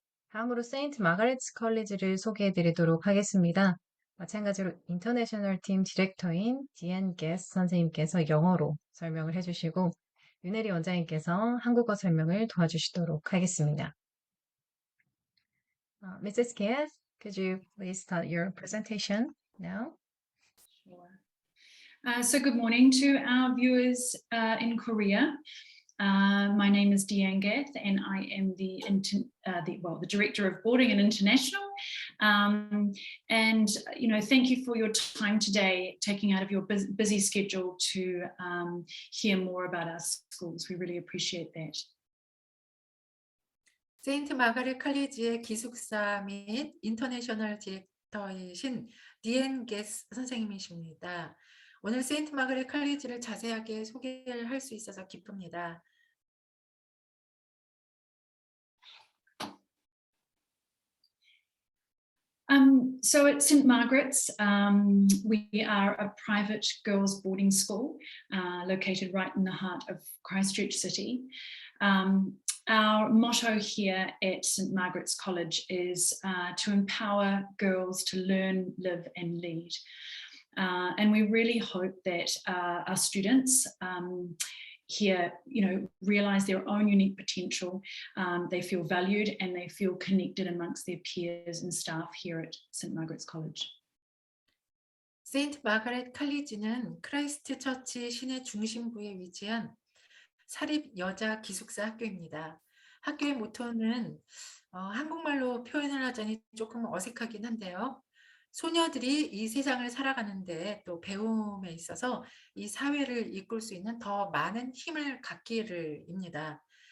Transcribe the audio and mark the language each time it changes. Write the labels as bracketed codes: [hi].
[ko] 다음으로 세인트 마가렛스 컬리지를 소개해 드리도록 하겠습니다. 마찬가지로 인터내셔널 팀 디렉터인 디앤 게스 선생님께서 영어로 설명을 해주시고 윤혜리 원장님께서 한국어 설명을 도와주시도록 하겠습니다. [en] Mrs. Guest, could you please start your presentation now? Sure. So good morning to our viewers in Korea. My name is Deanne Gath, and I am the Director of Boarding and International. And thank you for your time today, taking out of your busy schedule to hear more about our schools. We really appreciate that. [ko] 세인트 마가렛 컬리지의 기숙사 및 인터내셔널 디렉터이신 디앤 게스 선생님이십니다. 오늘 세인트 마가렛 컬리지를 자세하게 소개를 할 수 있어서 기쁩니다. [en] So at St Margaret's, we are a private girls' boarding school located right in the heart of Christchurch City. Our motto here at St Margaret's College is to empower girls to learn, live and lead. And we really hope that our students here, realize their own unique potential. They feel valued and they feel connected amongst their peers and staff here at St Margaret's College. [ko] 세인트 마가렛 컬리지는 크라이스트처치 시내 중심부에 위치한 사립 여자 기숙사 학교입니다. 학교의 모토는 한국말로 표현을 하자니 조금 어색하긴 한데요. 소녀들이 이 세상을 살아가는데 또 배움에 있어서 이 사회를 이끌 수 있는 더 많은 힘을 갖기를입니다.